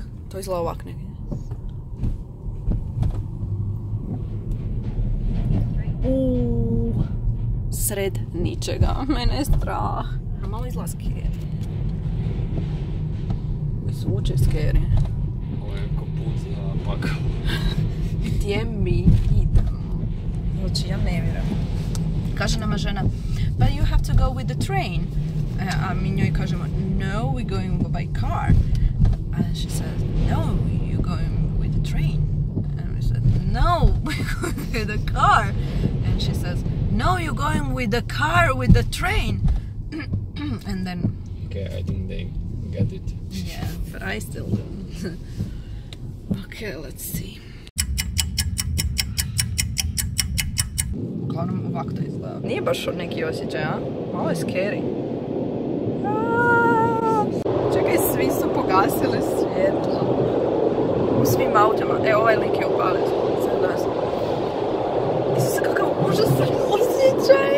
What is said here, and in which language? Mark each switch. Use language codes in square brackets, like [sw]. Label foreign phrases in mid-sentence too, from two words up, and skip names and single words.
[hr] To izgleda ovak negdje. Sred ničega. Mene je strah. Malo izgleda scary. Zvuče scary. Ovo je ko put za pakao. Gdje mi idemo? Znači, ja ne vjerujem. Kaže nama žena, [en] but you have to go with the train. [hr] A mi njoj kažemo, [en] no, we're going by car. And she says, no, you're going with the train. And we said, no, we're going with the car. And she says, no, you're going with the car, with the train. And then... Okay, I think they get it. Yeah, but I still don't. Okay, let's see. [hr] Uglavnom ovako to izgleda. Nije baš neki osjećaj, a? Malo je scary. Čekaj, svi su pogasili svjetlo. U svim autima. E, ovaj lik je upalio za nas. Isuse, kakav užasan osjećaj.